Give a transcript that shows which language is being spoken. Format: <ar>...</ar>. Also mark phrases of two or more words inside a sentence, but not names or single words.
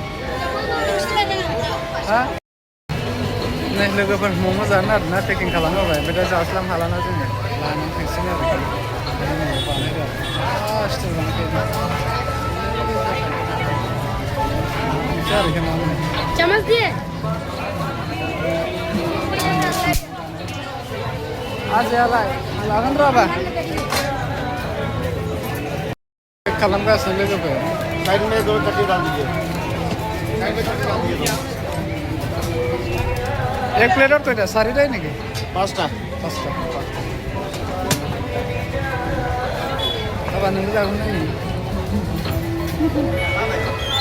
<brx>हा नै लोगोफोर मम' जानो आरोना पेकिं खालामहोबाय ओमफ्राय दा जास्लाम हालाना जोङो लानानै थांसिगोन आरोखि बानायदो आरो स्टाइल बानायखायो आरोखि मा होनो</brx> <hi>चामच दिए</hi> <brx>आजायालाय लागोन र'बा पेक खालामगासिनो लोगोफोर</brx> <hi>साइड में दो चटनी डाल दीजिए साइड में चटनी डाल दीजिए एक प्लेट और</hi> <bn>কয়টা সারিটাই নাকি পাঁচটা</bn> <brx>बाबा नों जागोन नायो</brx>